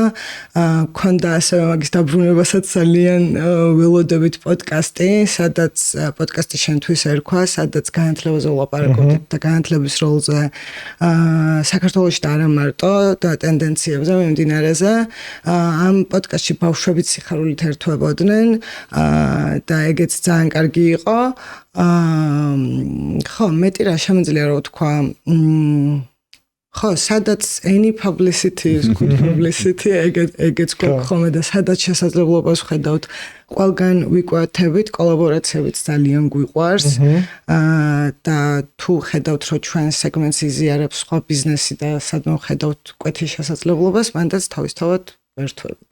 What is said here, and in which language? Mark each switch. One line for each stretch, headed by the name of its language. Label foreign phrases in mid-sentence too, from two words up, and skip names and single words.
Georgian: გქონდა ასევე მაგის დაბრუნებასაც ძალიან ველოდებით პოდკასტი, სადაც პოდკასტი შენთვის ერქვა, სადაც განათლებაზე ვლაპარაკობდით და განათლების როლზე საქართველოში და არა მარტო და ტენდენციებზე მიმდინარეზე. ამ პოდკასტში ბავშვებიც სიხარულით ერთვებოდნენ და ეგეც ძალიან კარგი იყო. ხო, მეტი რა შემიძლია რომ ვთქვა. ხო, სადაც
English: any publicity is good publicity,
Georgian: ეგეც გვაქვს ხოლმე და სადაც შესაძლებლობას ვხედავთ ყველგან ვიკვეთებით, კოლაბორაციებიც ძალიან გვიყვარს. და თუ ხედავთ რომ ჩვენ სეგმენტს იზიარებს სხვა ბიზნესი და სადმე ხედავთ კვეთის შესაძლებლობას, მანდაც თავისთავად ერთვებით.